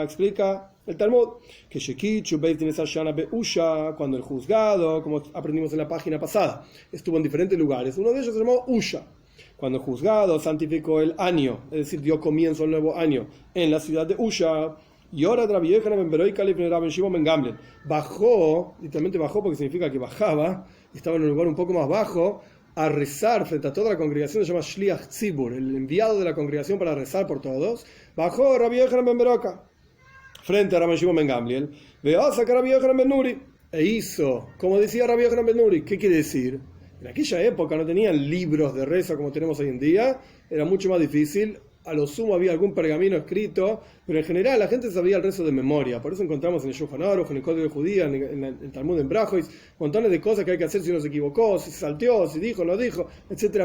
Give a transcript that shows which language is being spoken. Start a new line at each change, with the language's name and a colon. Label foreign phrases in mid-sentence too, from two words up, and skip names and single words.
Spanish: Explica el Talmud que
Hebrew: כשקידשו בית דין שנה באושא,
Spanish: cuando el juzgado, como aprendimos en la página pasada, estuvo en diferentes lugares. Uno de ellos se llamó Usha. Cuando el juzgado santificó el año, es decir, dio comienzo al nuevo año en la ciudad de Usha, y ahora Rabbi Yochanan ben Beroika le Rabbi Shimon ben Gamliel bajó, literalmente bajó porque significa que bajaba, estaba en un lugar un poco más bajo, a rezar frente a toda la congregación. Se llama
Hebrew: שליח ציבור,
Spanish: el enviado de la congregación para rezar por todos. Bajó Rabbi Yochanan ben Beroika frente a Rabbi Shimon ben Gamliel, veo a sacar a Rabbi Yochanan ben Nuri, e hizo, como decía Rabbi Yochanan ben Nuri. ¿Qué quiere decir? En aquella época no tenían libros de rezo como tenemos hoy en día, era mucho más difícil. A lo sumo había algún pergamino escrito, pero en general la gente sabía el rezo de memoria. Por eso encontramos en el Shulchan Aruch, en el Código Judía, en el Talmud en Brajois, montones de cosas que hay que hacer si uno se equivocó, si se salteó, si dijo, no dijo, etc.